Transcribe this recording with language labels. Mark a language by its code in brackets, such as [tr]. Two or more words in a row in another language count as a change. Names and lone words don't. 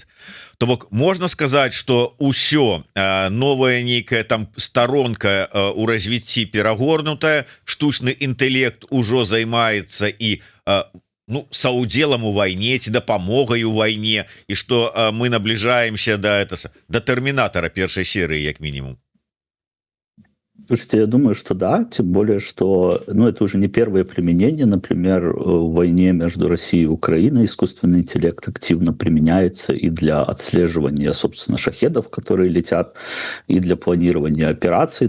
[be] То бок можна сказаць, што ўсё новая нейкая там сторонка ў развіцці перагорнутая, штучны інтэлект ужо займаецца і саўдзелам у вайне ці дапамогай у вайне, і што мы набліжаемся да тэрмінатара першай серыі як мінімум. [ru] Слушайте, я думаю, что да, тем более, что это уже не первое применение. Например, в войне между Россией и Украиной искусственный интеллект активно применяется и для отслеживания, собственно, шахедов, которые летят, и для планирования операций.